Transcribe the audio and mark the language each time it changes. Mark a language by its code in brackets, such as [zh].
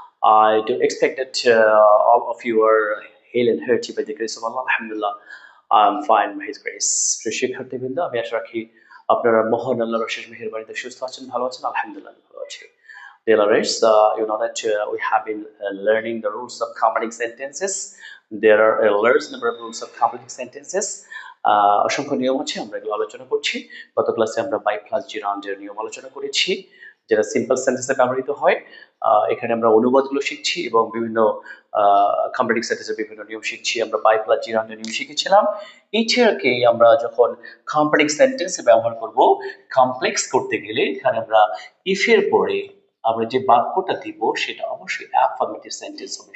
[en] I do expect that all of you are hale and hearty by the grace of Allah. Alhamdulillah, I'm fine by His grace. [bn] প্রিয় শিক্ষার্থীবৃন্দ, আমি আশা রাখি আপনারা মহান আল্লাহর অশেষ মেহেরবানিতে সুস্থ আছেন, ভালো আছেন। আলহামদুলিল্লাহ, আমি ভালো আছি। [en] Dear learners, you know that we have been learning the rules of completing sentences. There are a large number of rules of completing sentences. [bn] অসংখ্য নিয়ম আছে, আমরা এগুলো আলোচনা করছি। গত ক্লাসে আমরা বাই প্লাস জিরান্ডের নিয়ম আলোচনা করেছি, যেটা সিম্পল সেন্টেন্সে ব্যবহৃত হয়। এখানে আমরা অনুবাদগুলো শিখছি এবং বিভিন্ন কমপ্লিটিং সেন্টেন্সের বিভিন্ন নিয়ম শিখছি। আমরা বাই প্লাস জিরান্ডের নিয়ম শিখেছিলাম। এইটাকে আমরা যখন কমপ্লিটিং সেন্টেন্সে ব্যবহার করব, কমপ্লেক্স করতে গেলে এখানে আমরা ইফ এর পরে আমরা যে বাক্যটা দিব সেটা অবশ্যই অ্যাফার্মেটিভ সেন্টেন্স হবে।